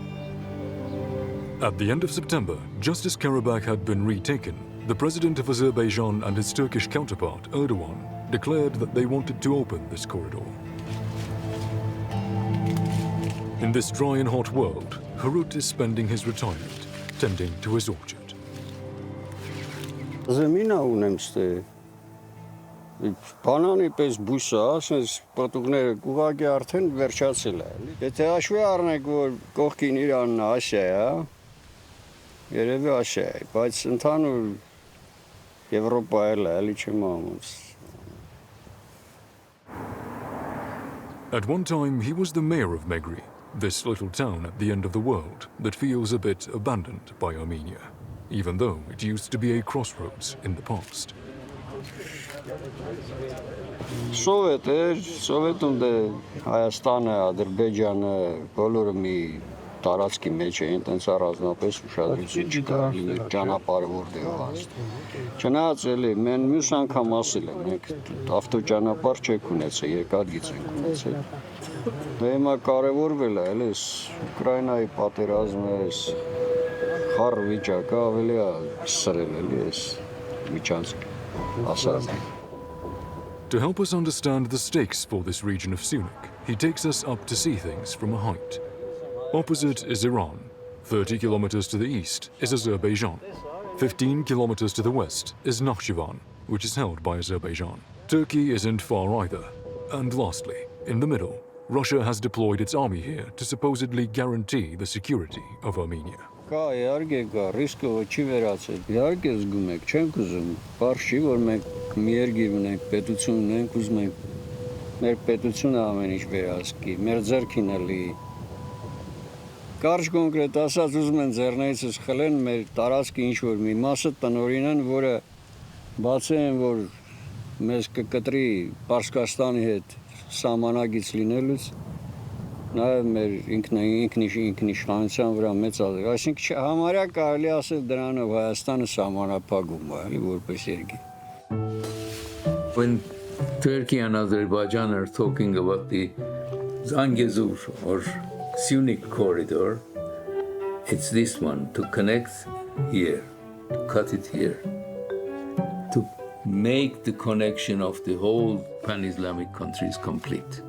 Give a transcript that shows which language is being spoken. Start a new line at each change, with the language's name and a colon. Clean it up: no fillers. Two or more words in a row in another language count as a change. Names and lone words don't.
English: At the end of September, just as Karabakh had been retaken, the president of Azerbaijan and his Turkish counterpart, Erdogan, declared that they wanted to open this corridor. In this dry and hot world, Harut is spending his retirement, tending to his orchard. Zemina unemste.
Armenian: Բանանի պես բույսը, ասես պատուղները ուղղակի արդեն վերջացել է։ Եթե հաշվի առնենք, որ կողքին Իրանն Ասիա է, երևի Ասիա է, բայց ընդհանուր Եվրոպա էլ է, էլի չեմ անում։
English: At one time, he was the mayor of Megri, this little town at the end of the world that feels a bit abandoned by Armenia, even though it used to be a crossroads in the past.
Armenian: Սովետ էր, Սովետում դե Հայաստանը, Ադրբեջանը, բոլորը մի տարածքի մեջ էին, տենց առանձնապես ուշադրություն չկար, ճանապարհը որտեղ անցնի։ Չնայած էլի, մենք մյուս անգամ ասել ենք, մենք ավտոճանապարհ չենք ունեցել, երկաթգիծ ենք ունեցել։ Դե հիմա կարևորվել է, էլի, Ուկրաինայի պատերազմը, խառ վիճակը ավելի է սրել, էլի, այս միջանցքը, ասած։
English: To help us understand the stakes for this region of Sunik, he takes us up to see things from a height. Opposite is Iran. 30 kilometers to the east is Azerbaijan. 15 kilometers to the west is Nakhchivan, which is held by Azerbaijan. Turkey isn't far either. And lastly, in the middle, Russia has deployed its army here to supposedly guarantee the security of Armenia.
Armenian: Կա, իհարկե կա, ռիսկը չի վերացել։ Իհարկե զգում եք, չենք ուզում, բարձ չի, որ մենք մի երկիր ունենք, պետություն ունենք, ուզում ենք մեր պետությունը ամեն ինչ վերահսկի, մեր ձեռքին է լի։ Կարճ կոնկրետ ասած ուզում են ձեռներիցս խլեն մեր տարածքի ինչ-որ մի մասը տնօրինեն, որը բացեն, որ մեզ կկտրի Պարսկաստանի հետ սահմանագից լինելուց, նաև մեր ինքնիշխանության վրա մեծ ազգ, այսինքն համարյա կարելի ասել դրանով Հայաստանը սահմանափակում է, որպես երկիր։
English: When Turkey and Azerbaijan are talking about the Zangezur or Sunik corridor, it's this one, to connect here, to cut it here, to make the connection of the whole pan-Islamic countries complete.